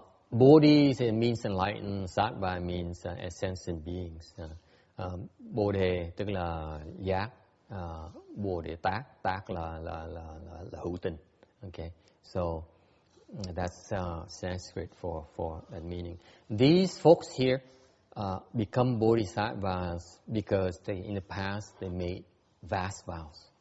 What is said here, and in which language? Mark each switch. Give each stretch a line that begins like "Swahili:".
English: Bodhi means enlightened, sattva means ascension beings.
Vietnamese: Bồ đề tức là giác, bồ đề tác là hữu tình.
English: Okay, so that's Sanskrit for that meaning. These folks here become bodhisattvas because in the past they made vast vows.